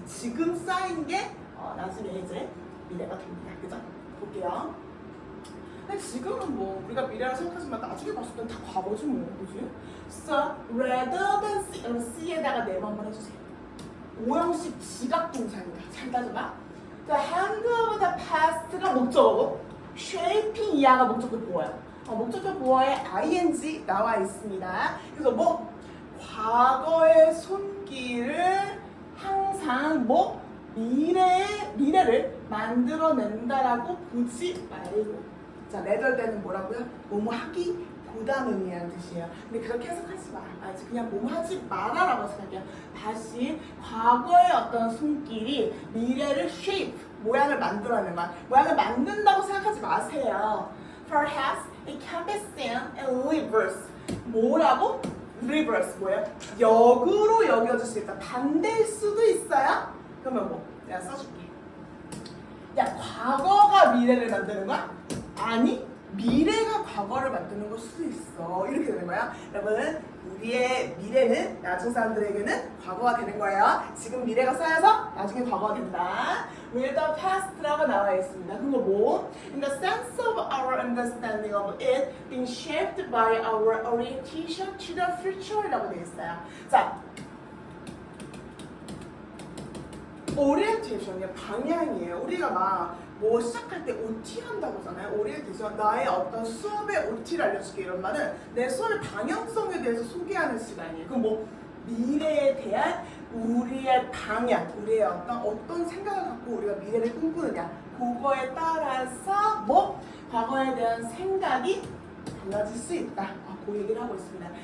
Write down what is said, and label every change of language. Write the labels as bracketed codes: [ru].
[ko] 지금 쌓인 게 나중에 이제 미래가 됩니다. 그죠? 볼게요. 근데 지금은 뭐 우리가 미래라 생각하지만 나중에 봤을 땐 다 과거지 뭐, 그지? [en] So rather than see, [ko] 여러분 C에다가 네모 한번 해주세요. 오형식 지각 동사입니다. 잘 따져봐. [en] The hand of the past가 목적어고 shaping [ko] 이하가 목적어 보어요. 목적어 보어에 ing 나와 있습니다. 그래서 뭐 과거의 손길을 항상 뭐 미래를 만들어낸다라고 보지 말고. 자, 내럴 때는 뭐라고요? 뭐뭐 하기 보다는 의미하는 뜻이에요. 근데 그렇게 해석하지 마. 그냥 뭐뭐 하지 마라라고 생각해요. 다시 과거의 어떤 손길이 미래를 shape, 모양을 만들어내는 거야. 모양을 만든다고 생각하지 마세요. [en] Perhaps it can be seen in reverse. [ko] 뭐라고? reverse 뭐예요? 역으로 여겨질 수 있다. 반대일 수도 있어요. 그러면 뭐? 내가 써줄게. 야, 과거가 미래를 만드는 거야? 아니, 미래가 과거를 만드는 걸 수도 있어. 이렇게 되는 거야. 여러분, 우리의 미래는 나중 사람들에게는 과거가 되는 거예요. 지금 미래가 쌓여서 나중에 과거가 된다. [en] Will the past [ko] 라고 나와 있습니다. 그거 뭐? [en] In the sense of our understanding of it being shaped by our orientation to the future라고 [ko] 되어 있어요. 자, 오리엔테이션이요, 방향이에요. 우리가 막 뭐 시작할 때 OT 한다고 하잖아요. 오리엔테이션, 나의 어떤 수업의 OT를 알려줄게 이런 말은 내 수업의 방향성에 대해서 소개하는 시간이에요. 그럼 뭐 미래에 대한 우리의 방향, 우리의 어떤 생각을 갖고 우리가 미래를 꿈꾸느냐, 그거에 따라서 뭐 과거에 대한 생각이 달라질 수 있다. 그 얘기를 하고 있습니다.